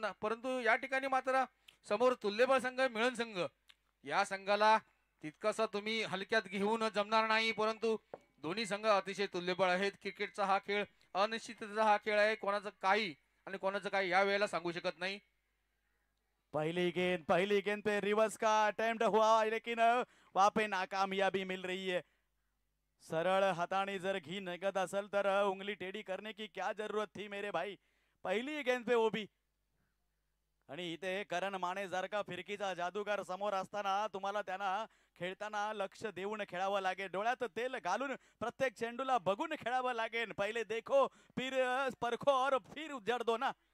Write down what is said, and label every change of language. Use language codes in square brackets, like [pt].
[mr] परंतु या ठिकाणी मात्र समोर तुल्यबळ संघ, मिळून संघ, या संघाला तितकंसं तुम्ही हलक्यात घेऊन जमणार नाही. परंतु दोन्ही संघ अतिशय तुल्यबळ आहेत. क्रिकेटचा हा खेळ अनिश्चिततेचा हा खेळ आहे. कोणाचं काही आणि कोणाचं काही या वेळेला सांगू शकत नाही. [hi] पहली गेंद पे रिवर्स का अटेम्प्ट हुआ लेकिन वहां पे नाकामयाबी मिल रही है. [mr] सरळ हाताने जर घी निघत असेल तर [hi] उंगली टेढ़ी करने की क्या जरूरत थी मेरे भाई. पहिली गेंद पे ओबी. [mr] आणि इथे करण माने जर का फिरकीचा जादूगार समोर असताना तुम्हाला त्यांना खेळताना लक्ष देऊन खेळावं लागेल, डोळ्यात तेल घालून प्रत्येक चेंडूला बघून खेळावं लागेल. [hi] पहिले देखो फिर परखो और फिर उजड़ दो ना.